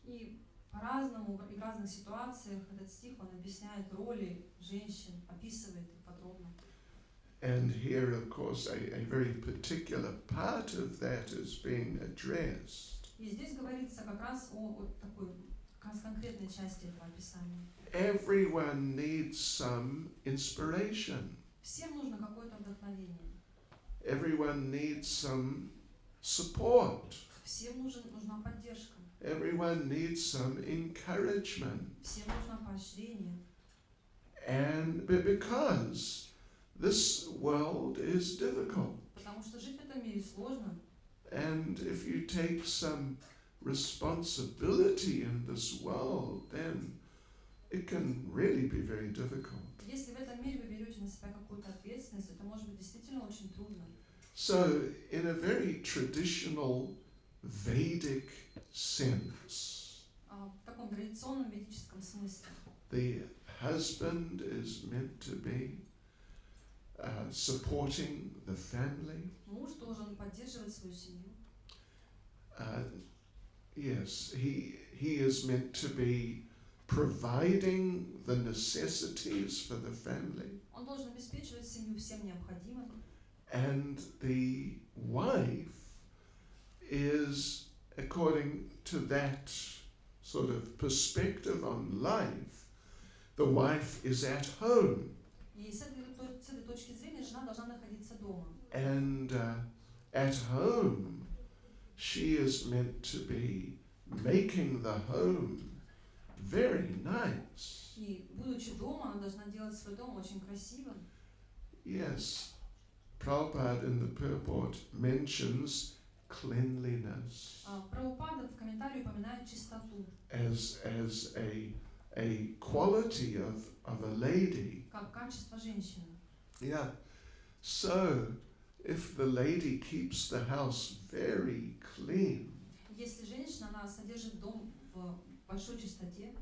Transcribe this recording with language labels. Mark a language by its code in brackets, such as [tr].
[ru] И по-разному и в разных ситуациях этот стих, он объясняет роли женщин, описывает их подробно. [en] And here, of course, a very particular part of that is being addressed. [ru] И здесь говорится как раз о такой как раз конкретной части этого описания. [en] Everyone needs some inspiration. [ru] Всем нужно какое-то вдохновение. [en] Everyone needs some support. [ru] Всем нужна поддержка. [en] Everyone needs some encouragement. [ru] Всем нужно поощрение. [en] And because this world is difficult. [ru] Потому что жить в этом мире сложно. [en] And if you take some responsibility in this world, then it can really be very difficult. [ru] Если в этом мире вы берете на себя какую-то ответственность, это может быть действительно очень трудно. [en] So, in a very traditional Vedic sense, [ru] В таком традиционном ведическом смысле. [en] the husband is meant to be supporting the family. [ru] Муж должен поддерживать свою семью. [en] Yes, he is meant to be providing the necessities for the family. [ru] Он должен обеспечивать семью всем необходимым. [en] And the wife is, according to that sort of perspective on life, the wife is at home. [ru] И с этой точки зрения жена должна находиться дома. [en] And at home, she is meant to be making the home very nice. [ru] И будучи дома, она должна делать свой дом очень красивым. [en] Yes, Prabhupada in the purport mentions cleanliness [ru] Прабхупада в комментарии упоминает чистоту [en] as a quality of a lady. [ru] как качество женщины. [en] Yeah. So, if the lady keeps the house very clean [ru] Если женщина, она содержит дом в большой чистоте